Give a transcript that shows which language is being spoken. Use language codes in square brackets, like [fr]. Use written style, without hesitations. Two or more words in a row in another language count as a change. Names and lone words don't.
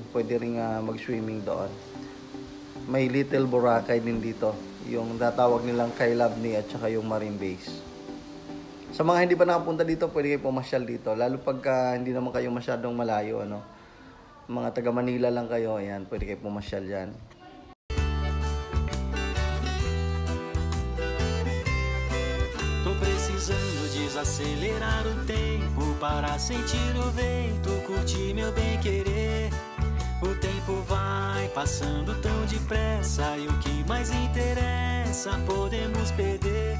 [tl] Pwede rin mag-swimming doon. May Little Boracay din dito. Yung natawag nilang Kailabni at saka yung Marine Base. Sa mga hindi pa nakapunta dito, pwede kayo pumasyal dito. Lalo pagka hindi naman kayo masyadong malayo, mga taga Manila lang kayo, ayan, pwede kayo pumasyal dyan. [pt] Tô precisando desacelerar o tempo para sentir o vento, curtir meu bem-querer. O tempo vai passando tão depressa e o que mais interessa podemos perder.